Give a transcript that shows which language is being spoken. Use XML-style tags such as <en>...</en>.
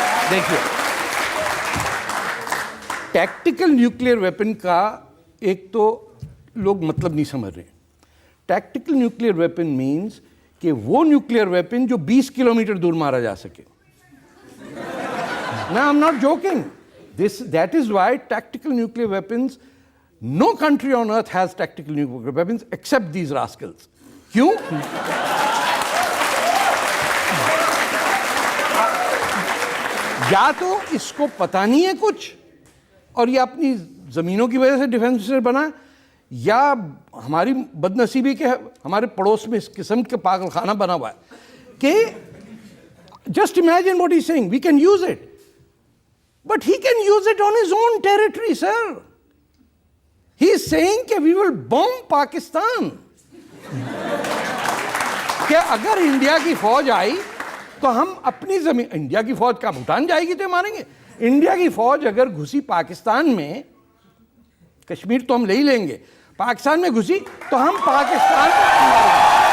<hi>देखिए tactical nuclear weapon का एक तो लोग मतलब नहीं समझ रहे। टैक्टिकल न्यूक्लियर वेपन मींस कि वो न्यूक्लियर वेपन जो 20 किलोमीटर दूर मारा जा सके।</hi> <en>No, I'm not joking. That is why tactical nuclear weapons, no country on earth has tactical nuclear weapons except these rascals.</en> <hi>क्यों? या तो इसको पता नहीं है कुछ और ये अपनी जमीनों की वजह से डिफेंस मिनिस्टर बना, या हमारी बदनसीबी के हमारे पड़ोस में इस किस्म के पागलखाना बना हुआ है कि</hi> <en>just imagine what he's saying, we can use it. But he can use it on his own territory, sir. He is saying कि we will bomb Pakistan.</en> <hi>कि अगर इंडिया की फौज आई तो हम अपनी जमीन, इंडिया की फौज का भूटान जाएगी तो मारेंगे। इंडिया की फौज अगर घुसी पाकिस्तान में, कश्मीर तो हम ले ही लेंगे, पाकिस्तान में घुसी तो हम पाकिस्तान को मारेंगे।</hi>